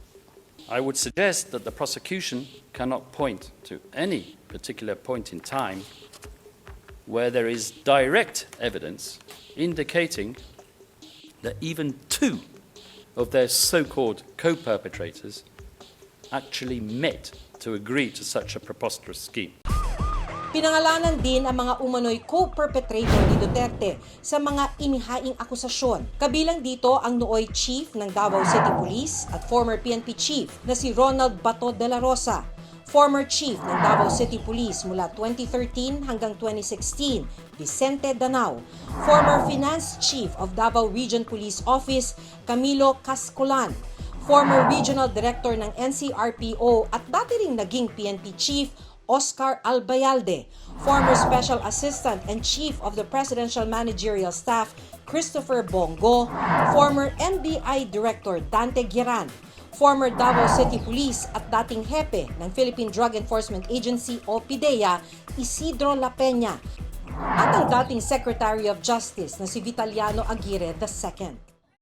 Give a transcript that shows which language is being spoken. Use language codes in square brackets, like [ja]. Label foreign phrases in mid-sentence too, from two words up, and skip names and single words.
[en] I would suggest that the prosecution cannot point to any particular point in time where there is direct evidence indicating that even two of their so-called co-perpetrators actually met to agree to such a preposterous scheme. [tl] Pinangalanan din ang mga umano'y co-perpetrator ni Duterte sa mga inihaing akusasyon. Kabilang dito ang nooy chief ng Davao City Police at [en] former PNP chief [tl] na si Ronald Bato de la Rosa, [en] former chief [tl] ng Davao City Police mula 2013 hanggang 2016, Vicente Danao, [en] former finance chief of Davao Region Police Office, [tl] Camilo Cascolan, former [en] regional director [tl] ng NCRPO at dati ring naging PNP chief, Oscar Albayalde, [en] former Special Assistant and Chief of the Presidential Managerial Staff, [tl] Christopher Bongo, [en] former NBI Director [tl] Dante Giran, [en] former Davao City Police [tl] at dating hepe ng Philippine Drug Enforcement Agency o PIDEA, Isidro La Peña, at ang dating [en] Secretary of Justice [tl] na si Vitaliano Aguirre II.